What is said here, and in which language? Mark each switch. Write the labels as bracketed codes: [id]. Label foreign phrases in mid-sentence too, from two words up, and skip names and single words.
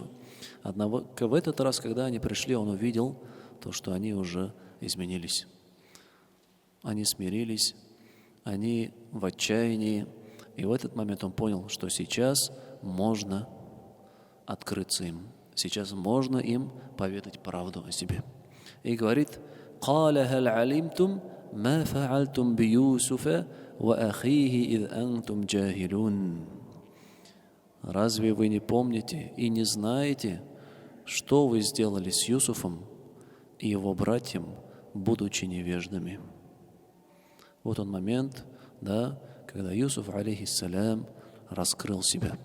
[ru] Однако в этот раз, когда они пришли, он увидел то, что они уже изменились. Они смирились, они в отчаянии. И в этот момент он понял, что сейчас можно открыться им. Сейчас можно им поведать правду о себе. И говорит: [ar] «قَالَ هَلْ عَلِمْتُمْ مَا فَعَلْتُمْ بِيُوسُفَ وَأَخِيهِ إِذْ أَنْتُمْ جَاهِلُونَ». [ru] Разве вы не помните и не знаете, что вы сделали с Юсуфом и его братьям, будучи невеждами? Вот он момент, да, когда Юсуф, алейхиссалям, раскрыл себя.